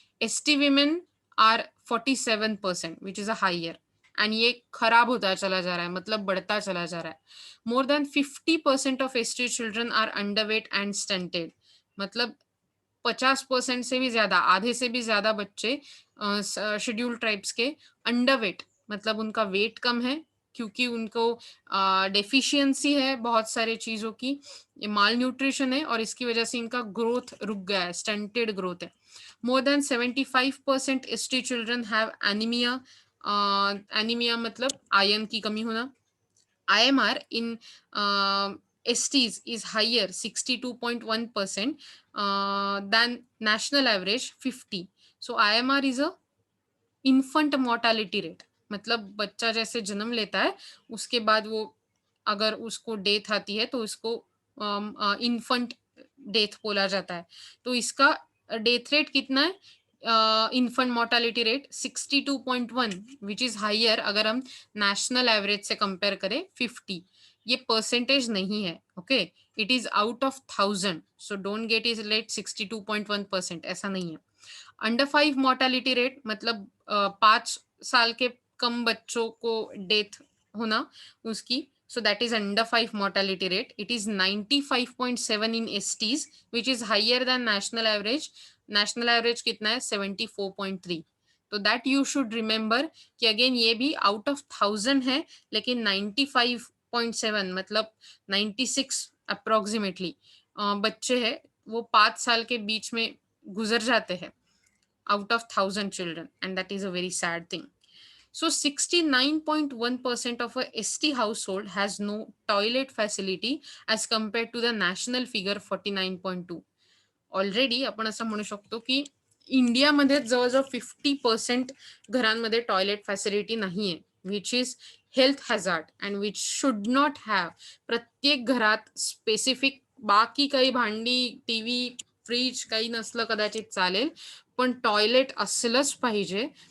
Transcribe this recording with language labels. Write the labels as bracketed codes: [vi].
[en] ST women are 47%, which is a higher, and [hi] ये खराब होता चला जा रहा है, मतलब बढ़ता चला जा रहा है. [en] More than 50% of ST children are underweight and stunted. [hi] मतलब 50% से भी ज्यादा, आधे से भी ज्यादा बच्चे शेड्यूल ट्राइब्स के अंडरवेट, मतलब उनका वेट कम है क्योंकि उनको डेफिशिएंसी है बहुत सारे चीजों की, ये माल न्यूट्रिशन है और इसकी वजह से इनका ग्रोथ रुक गया है, स्टंटेड ग्रोथ है. [en] More than 75% ST children have anaemia. [hi] Anaemia मतलब आयरन की कमी होना. [en] IMR in STs is higher 62.1% than national average 50. So IMR is a infant mortality rate. [hi] मतलब बच्चा जैसे जन्म लेता है उसके बाद वो अगर उसको डेथ आती है तो उसको इन्फंट डेथ बोला जाता है. तो इसका डेथ रेट कितना है? Infant mortality rate 62.1, [en] which is higher [hi] अगर हम नेशनल एवरेज से कंपेयर करें 50. ये परसेंटेज नहीं है, okay, [en] It is out of 1000. So don't get is let 62.1%, [hi] ऐसा नहीं है. अंडर 5 मोर्टालिटी रेट मतलब 5 साल के कम बच्चों को डेथ होना उसकी, [en] so that is under 5 mortality rate. It is 95.7 in STs, which is higher than national average. [hi] National average कितना है? 74.3. तो [en] that you should remember [hi] कि again ये भी [en] out of 1000 [hi] है, लेकिन 95.7 मतलब 96 approximately बच्चे हैं वो 5 साल के बीच में गुजर जाते हैं [en] out of 1000 children, and that is a very sad thing. So 69.1% of a ST household has no toilet facility as compared to the national figure 49.2. [mr] Already आपण असं म्हणू शकतो की इंडियामध्ये जवळजवळ 50% घरांमध्ये टॉयलेट फॅसिलिटी नाहीये, [en] Which is health hazard and which should not have. [mr] प्रत्येक घरात स्पेसिफिक, बाकी काही भांडी, टीव्ही, फ्रीज काही नसलं कदाचित चालेल, पण टॉयलेट असलंच पाहिजे.